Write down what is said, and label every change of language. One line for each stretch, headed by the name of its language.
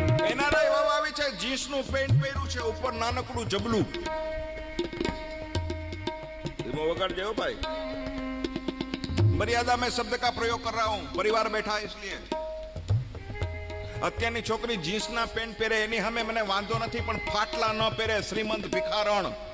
Gujarati: એનારા એવા આવી છે જીન્સનું પેન્ટ પહેર્યું છે, ઉપર નાનકડું જબલું. ધીમો વગાડજે હો ભાઈ.
Hindi: मर्यादा में शब्द का प्रयोग कर रहा हूं, परिवार बैठा है इसलिए.
Gujarati: અત્યારની છોકરી જીન્સના પેન્ટ પહેરે એની સામે મને વાંધો નથી, પણ ફાટલા ન પહેરે, શ્રીમંત ભિખારણ.